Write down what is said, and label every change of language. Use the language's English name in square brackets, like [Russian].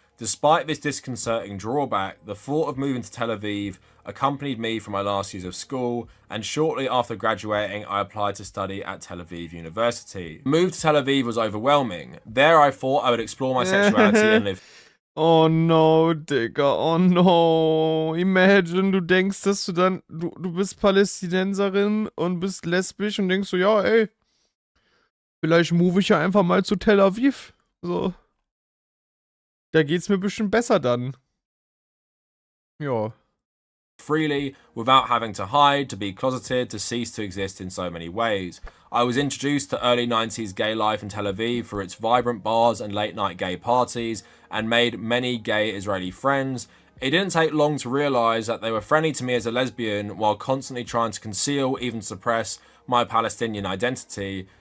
[English] Despite this disconcerting drawback, the thought of moving to Tel Aviv accompanied me for my last years of school, and shortly after graduating, I applied to study at Tel Aviv University. The move to Tel Aviv was overwhelming. There I thought I would explore my sexuality and live. Oh no, Digga, oh no. [German] Imagine, du denkst, dass du dann, du bist Palästinenserin und bist lesbisch und denkst so, ja, ey, vielleicht move ich ja einfach mal zu Tel Aviv. So. Da geht's mir bestimmt besser dann. Ja. [English] Freely, without having to hide, to be closeted, to cease to exist in so many ways. I was introduced to early 90s gay life in Tel Aviv for its vibrant bars and late night gay parties, and made many gay Israeli friends. It didn't take long to realise that they were friendly to me as a lesbian while constantly trying to conceal, even suppress, my Palestinian identity.